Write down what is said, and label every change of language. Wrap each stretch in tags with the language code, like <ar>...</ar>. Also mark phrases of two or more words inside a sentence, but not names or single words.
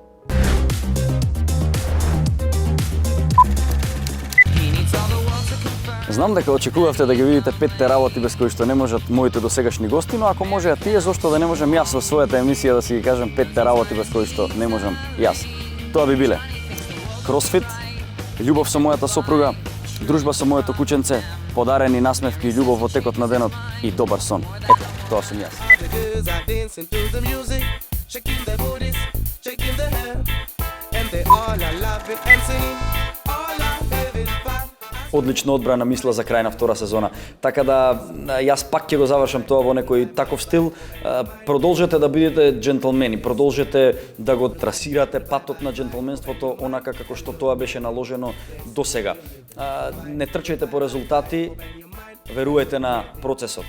<mk>Знам дека очекувавте да ги видите 5 работи без кои што не можат моите досегашни гости, но ако можеа тие, зошто да не можам јас во својата емисија да си ги кажам 5 работи без кои што не можам јас. Тоа би биле кросфит, љубов со мојата сопруга, дружба со моето кученце, подарени насмевки и љубов во текот на денот и добар сон. Ето, тоа сум јас.</mk> <en>The girls are dancing to the music, shaking their booties, shaking their hair, and they all are laughing and singing, all are having fun.</en> <mk>Одлична одбрана мисла за крај на втора сезона. Така да јас пак ќе го завршам тоа во некој таков стил. Продолжете да бидете джентлмени, продолжете да го трасирате патот на джентлменството онака како што тоа беше наложено досега. Не трчајте по резултати, веруете на процесот.</mk>